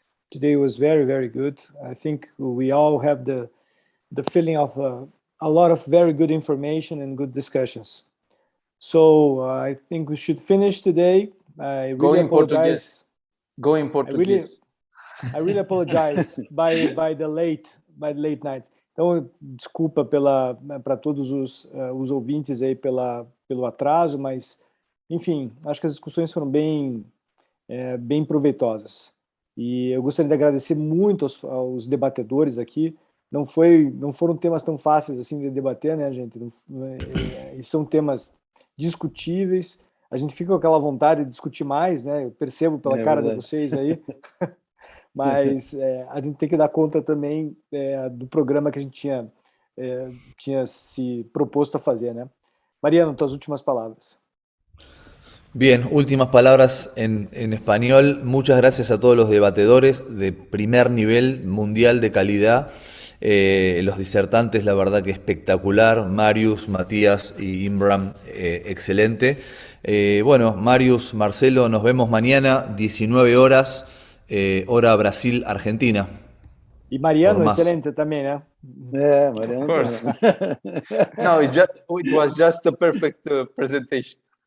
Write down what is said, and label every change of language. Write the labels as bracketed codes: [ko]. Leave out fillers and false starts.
[en] Today was very, very good. I think we all have the feeling of a lot of very good information and good discussions. So I think we should finish today. I really apologize. Go in Português. I really apologize by the late night. [pt] Então, desculpa para todos os ouvintes aí pelo atraso, mas, enfim, acho que as discussões foram bem proveitosas. E eu gostaria de agradecer muito aos debatedores aqui. Não foram temas tão fáceis assim de debater, né, gente? E são temas discutíveis. A gente fica com aquela vontade de discutir mais, né? Eu percebo pela cara de vocês aí. Mas a gente tem que dar conta também do programa que a gente tinha se proposto a fazer, né? Mariano, tuas últimas palavras. [es] Bien, últimas palabras en español. Muchas gracias a todos los debatedores de primer nivel mundial de calidad. Los disertantes, la verdad que espectacular. Marius, Matías y Imran, excelente. Bueno, Marius, Marcelo, nos vemos mañana, 19 horas, hora Brasil, Argentina. Y Mariano, excelente también, ¿eh? [en] Yeah, Mariano. Of course. No, it was just a perfect presentation.